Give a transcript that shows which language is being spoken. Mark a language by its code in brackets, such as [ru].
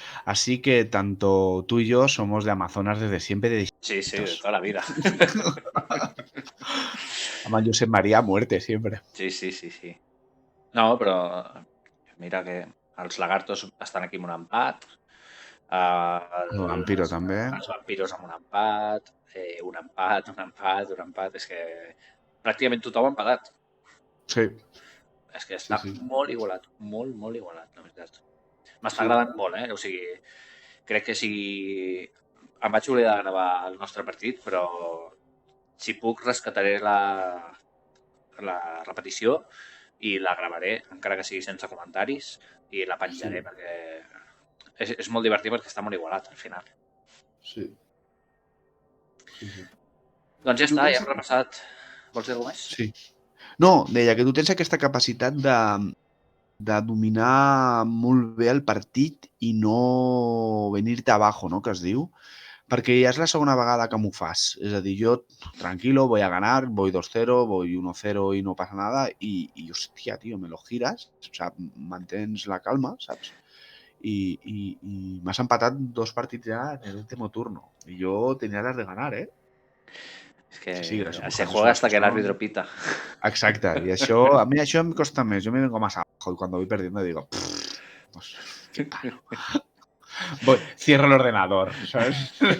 [es] Así que tanto tú y yo somos de Amazonas desde siempre. Sí, de toda la vida. Además, Josep María a muerte, siempre. Sí. [ca] No, però mira que els lagartos estan aquí amb un empat. El vampiro també. Els vampiros amb un empat. Un empat. És que pràcticament tothom ha empatat. Sí. És que està molt igualat, molt igualat, la veritat. M'està Sí. agradant molt, O sigui, crec que si... Em vaig oblidar de gravar el nostre partit, però si puc rescataré la repetició i la gravaré, encara que sigui sense comentaris, i la penjaré perquè és molt divertit perquè està molt igualat al final. Sí. Doncs ja està, ja hem repassat. Vols dir alguna més? Sí. No, deia que tu tens aquesta capacitat de dominar molt bé el partit i no venir-te abajo, no?, que es diu. Perquè ja és la segona vegada que m'ho fas. És a dir, jo, [es] tranquilo, voy a ganar, voy 2-0, voy 1-0 y no pasa nada. Y hostia, tío, me lo giras, o sea, [ca] mantens la calma, saps? I m'has empatat 2 partits ja [es] en el último turno. [ca] I jo tenia ganes de ganar, ¿eh? És que Sí, gràcies. [es] se juega hasta que el árbitro pita. [ca] Exacte, i això, a mi això em costa més. [es] Jo me vengo más abajo y cuando voy perdiendo digo, pues, qué palo. Cierro el ordenador, ¿sabes?